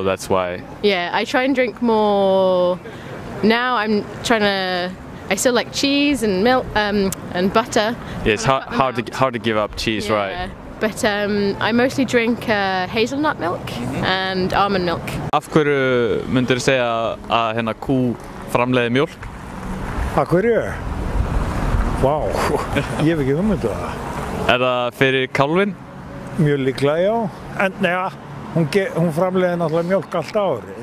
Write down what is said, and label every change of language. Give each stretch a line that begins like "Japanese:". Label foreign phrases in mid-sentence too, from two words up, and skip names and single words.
English: that's why. Yeah, I try and drink more. Now I still like cheese and milk and butter. Yeah, it's hard to give up cheese, right? But I mostly drink hazelnut milk and almond milk.
Icelandic: Af hverju myndirðu segja að hérna kú framleiði mjólk? Af hverju? Vá, ég hef ekki hugmyndu það. Er það fyrir kálfinn? Mjög líklega, já. En neða, hún framleiði náttúrulega mjólk allt árið.